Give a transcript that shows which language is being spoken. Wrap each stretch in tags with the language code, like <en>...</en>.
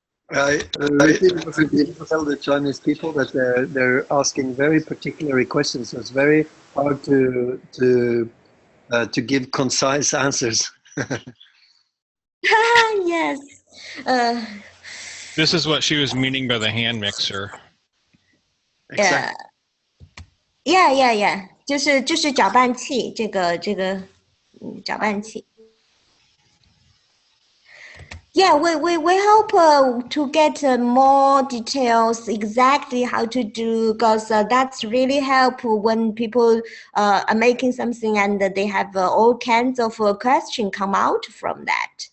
<en>I tell the Chinese people that they're asking very particular questions. So it's very hard to give concise answers. Yes. This is what she was meaning by the hand mixer. Yeah. Yeah.</en> <zh>就是搅拌器，这个搅拌器。</zh> <en>Yeah, we hope to get more details exactly how to do, because that's really help when people are making something and they have all kinds of questions come out from that.</en>